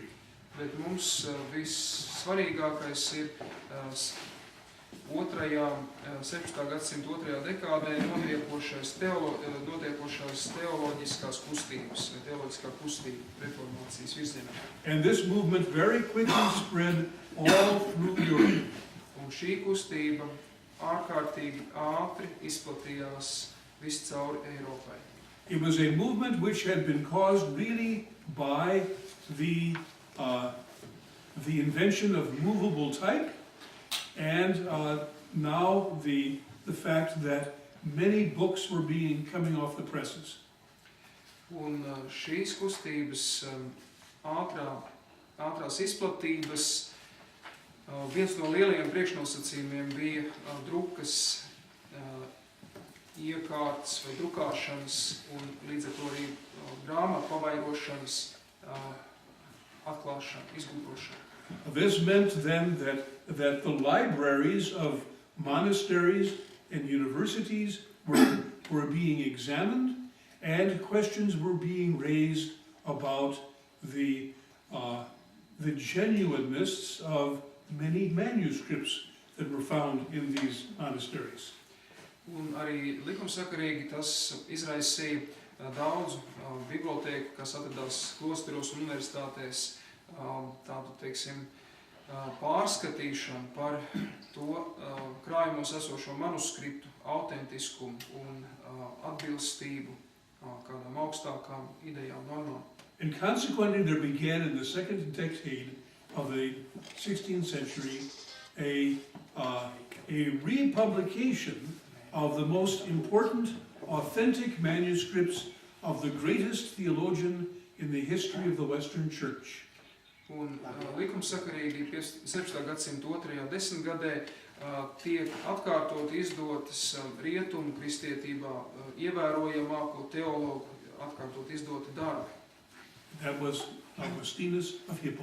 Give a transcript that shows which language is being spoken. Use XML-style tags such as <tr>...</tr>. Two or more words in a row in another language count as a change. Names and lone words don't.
<lv>Bet mums vissvarīgākais ir 17. gadsimta otrajā dekādē notiekošās teoloģiskās kustības, vai teoloģiskā kustība reformācijas virzienā.</lv> <en>And this movement very quickly spread all through Europe.</en> <lv>Un šī kustība ārkārtīgi ātri izplatījās viscaur Eiropai.</lv> <en>It was a movement which had been caused really by the invention of movable type, and now the fact that many books were coming off the presses.</en> <lv>Un šīs kustības ātrās izplatības viens no lielajiem priekšnosacījumiem bija drukas iekārtas vai drukāšanas un līdz ar to arī grāmatu pavairošanas atklāšana, izgudrošana.</lv> <en>This meant then that the libraries of monasteries and universities were being examined, and questions were being raised about the genuineness of many manuscripts that were found in these monasteries.</en> <lv>Un arī likumsakarīgi tas izraisīja daudz bibliotēku, kas atradās klosteros un universitātēs, tādu, teiksim, pārskatīšanu par to krājumos esošo manuskriptu autentiskumu un atbilstību kādām augstākām idejām, normām.</lv> <en>And consequently, there began in the second decade of the 16th century a republication of the most important authentic manuscripts of the greatest theologian in the history of the Western Church.</en> <lv>Un likumsakarīgi 17. gadsimta 2. desmitgadē tiek atkārtot izdotas rietumu kristietībā ievērojamāko teologu atkārtot izdoti darbi.</lv> <en>That was Augustinus of Hippo.</en>